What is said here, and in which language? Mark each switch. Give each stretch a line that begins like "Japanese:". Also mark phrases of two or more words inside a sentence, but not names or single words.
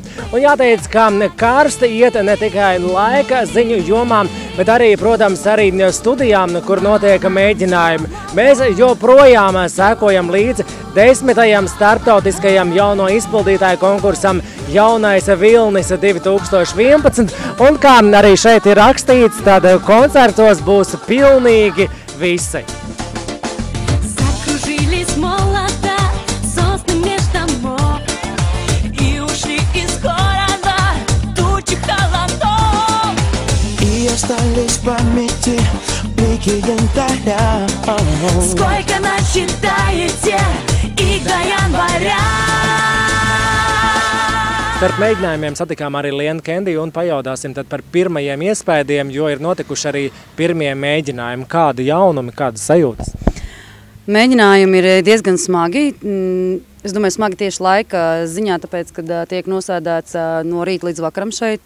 Latvian: Un jāteic, ka karsti iet ne tikai laika ziņu jomām, bet arī, protams, arī studijām, kur notiek mēģinājumi. Mēs joprojām sekojam līdzi 10. starptautiskajam jauno izpildītāju konkursam Jaunais Vilnis 2011. Un kā arī šeit ir rakstīts, tad koncertos būs pilnīgi visi.
Russian: Остались в памяти блики янтаря. Сколько насчитаете и до января?
Latvian: Starp mēģinājumiem satikām arī Lienu Kendiju un pajaudāsim tad par pirmajiem iespējiem, jo ir notikuši arī pirmie mēģinājumi. Kādi jaunumi, kādas sajūtas? Mēģinājumi ir diezgan smagi. Es domāju, smagi tieši laika ziņā, tāpēc, kad tiek nosēdēts no rīta līdz vakaram šeit.